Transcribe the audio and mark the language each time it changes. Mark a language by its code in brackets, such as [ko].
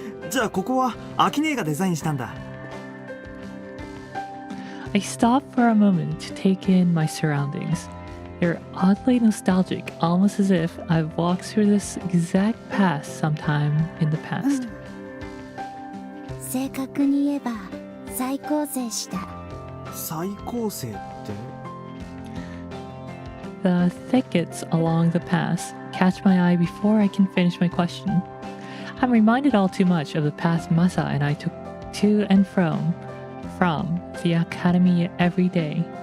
[ja] じゃあここはアキネがデザインしたんだ。 [en] I stop for a moment to take in my surroundings. They're oddly nostalgic, almost as if I've walked through this exact path sometime in the past. [ja] 正確に言えば再構成した。再構成って？ [en] The thickets along the path catch my eye before I can finish my question. I'm reminded all too much of the path Masa and I took to and from the academy every day.